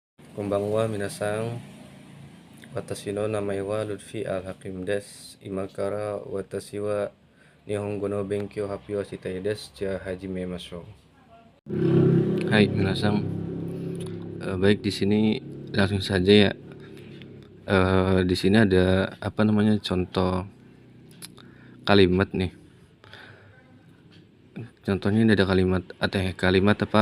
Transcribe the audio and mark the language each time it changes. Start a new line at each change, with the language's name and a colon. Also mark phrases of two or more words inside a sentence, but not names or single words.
Japanese: こんばんは、皆さん。私の名前はルフィ・アル・ハキムです。今から私は日本語の勉強を発表したいです。じゃあ始めましょう。はい、皆さん.
Indonesian: Baik, di sini langsung saja ya. Di sini ada contoh kalimat nih. Contohnya ini ada kalimat apa?